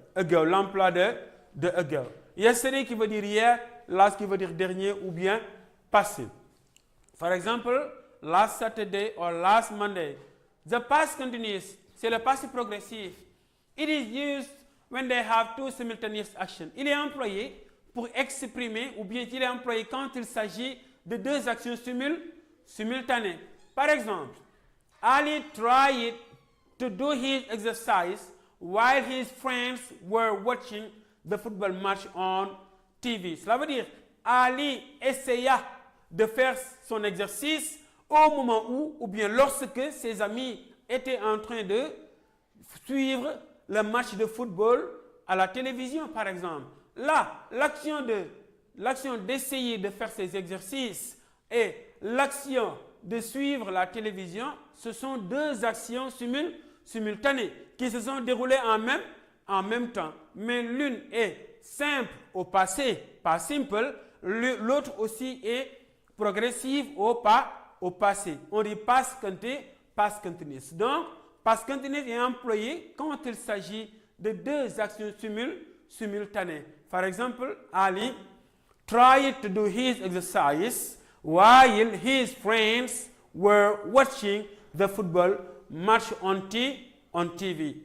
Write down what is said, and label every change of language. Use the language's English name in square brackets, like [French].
[French] Ago, l'emploi de ago. Yesterday qui veut dire hier, last qui veut dire dernier ou bien passé. [English] For example, last Saturday or last Monday. The past continuous, [French] c'est le passé progressif. [English] It is used when they have two simultaneous actions. [French] Il est employé pour exprimer ou bien il est employé quand il s'agit de deux actions simultanées. Par exemple, [English] Ali tried to do his exercise while his friends were watching the football match on TV. [French] Cela veut dire, Ali essaya de faire son exercice au moment où, ou bien lorsque ses amis étaient en train de suivre le match de football à la télévision, par exemple. Là, l'action d'essayer de faire ces exercices et l'action de suivre la télévision, ce sont deux actions simultanées qui se sont déroulées en même temps. Mais l'une est simple au passé, pas simple. L'autre aussi est progressive au passé. On dit past continuous. Donc, past continuous est employé quand il s'agit de deux actions simultanées. Par exemple, [English] Ali tried to do his exercise while his friends were watching the football match on TV.